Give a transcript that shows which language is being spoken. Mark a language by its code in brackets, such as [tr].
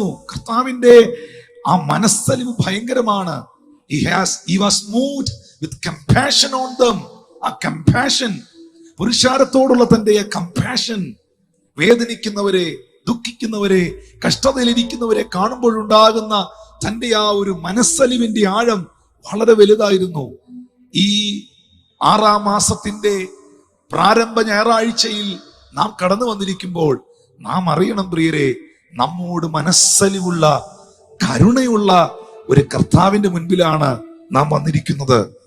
[ml] കർത്താവിന്റെ ആ മനസ്സലിവ് ഭയങ്കരമാണ്. [en] He was moved with compassion on them. [ml] ആ കമ്പാഷൻ, പുരുഷാരത്തോടുള്ള തന്റെ കമ്പാഷൻ, വേദനിക്കുന്നവരെ, ദുഃഖിക്കുന്നവരെ, കഷ്ടതയിലിരിക്കുന്നവരെ കാണുമ്പോഴുണ്ടാകുന്ന തന്റെ ആ ഒരു മനസ്സലിവിന്റെ ആഴം വളരെ വലുതായിരുന്നു. ഈ 6-ാം മാസത്തിന്റെ പ്രാരംഭ ഞായറാഴ്ചയിൽ നാം കടന്നു വന്നിരിക്കുമ്പോൾ നാം അറിയണം പ്രിയരെ, നമ്മോട് മനസ്സലിവുള്ള, കരുണയുള്ള ഒരു കർത്താവിന്റെ മുൻപിലാണ് നാം വന്നിരിക്കുന്നത്.